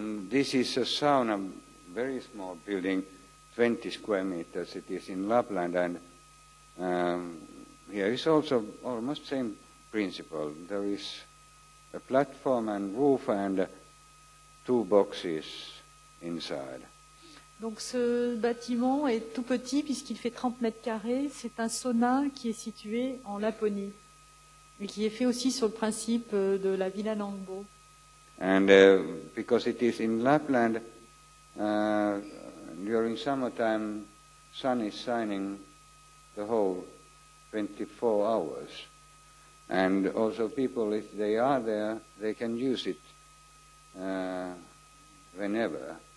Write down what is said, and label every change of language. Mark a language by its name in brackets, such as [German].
[English] This is a sauna, very small building, 20 square meters. It is in Lapland, and here is also almost same principle. There is a platform and roof and 2 boxes inside. [French] Donc ce bâtiment est tout petit puisqu'il fait 30 mètres carrés. C'est un sauna qui est situé en Laponie et qui est fait aussi sur le principe de la Villa Langbo. [English] And because it is in Lapland, during summertime, sun is shining the whole 24 hours. And also people, if they are there, they can use it whenever.